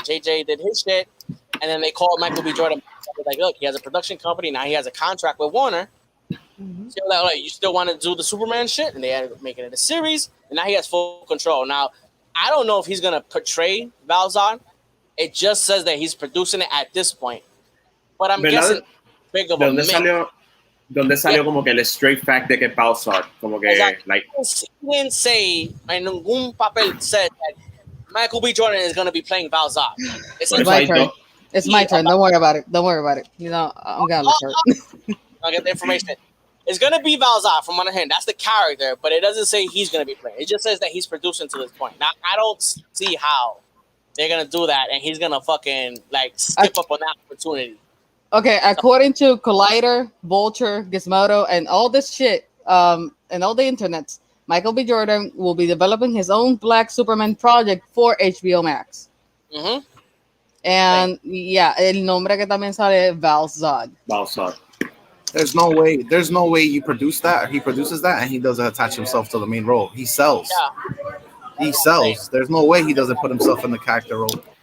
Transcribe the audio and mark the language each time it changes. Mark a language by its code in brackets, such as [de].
[en] JJ did his shit, and then they called Michael B. Jordan. Like, look, he has a production company now. He has a contract with Warner. So like, you still want to do the Superman shit, and they had to make it in a series, and now he has full control. Now, I don't know if he's gonna portray Val Zod. It just says that he's producing it at this point, but I'm guessing big of a mix. [es] ¿Dónde salió como que el straight fact de que Val Zod? Como que, like... [en] He didn't say, en ningún papel said that Michael B. Jordan is going to be playing Val Zod. It's my turn. It's my turn. Don't worry about it. Don't worry about it. I'm going to look I'll get the information. It's going to be Val Zod from one hand. That's the character, but it doesn't say he's going to be playing. It just says that he's producing to this point. Now, I don't see how they're going to do that, and he's going to fucking, skip up on that opportunity. Okay, according to Collider, Vulture, Gizmodo, and all this shit, and all the internets, Michael B. Jordan will be developing his own Black Superman project for HBO Max. Mm-hmm. [es] And el nombre que también sale es Val Zod. [en] Val Zod. There's no way you produce that, or he produces that, and he doesn't attach himself to the main role. He sells. Yeah. He sells. There's no way he doesn't put himself in the character role.